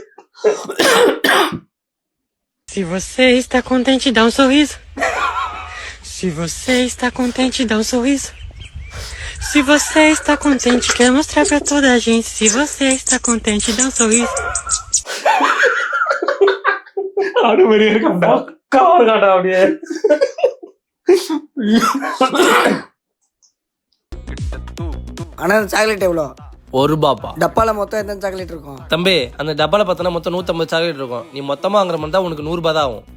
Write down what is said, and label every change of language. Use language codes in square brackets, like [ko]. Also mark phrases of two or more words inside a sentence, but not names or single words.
[pt] Se você está contente, dá sorriso. Se você está contente, dá sorriso. Se você está contente, quer mostrar pra toda a gente. Se você está contente, dá sorriso. [ta] ஆடு மாதிரி இருக்கா? கவர் காட்டா அப்படியே. ஆனா சாக்லேட் எவ்வளோ? ₹1. டப்பால மொத்தம் எத்தனை சாக்லேட் இருக்கும்? தம்பி அந்த டப்பால பார்த்தனா மொத்தம் 150 சாக்லேட் இருக்கும். நீ மொத்தமா வாங்குற மாதிரி தான் உனக்கு ₹100 தான் ஆகும்.